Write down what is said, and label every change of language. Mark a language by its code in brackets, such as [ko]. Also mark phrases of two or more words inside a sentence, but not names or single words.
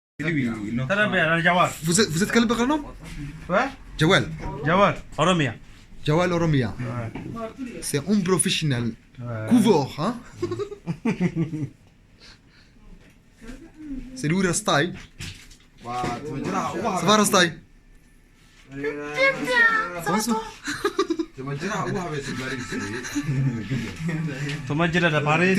[fr] Vous êtes quel prénom? Ouais. Jawal. Jawal. Oromia. Jawal Oromia. Ouais. C'est un professionnel. Ouais. Couvert, hein? C'est lui Rastai. Ça va Rastai? [ar] تمجرها لباريس.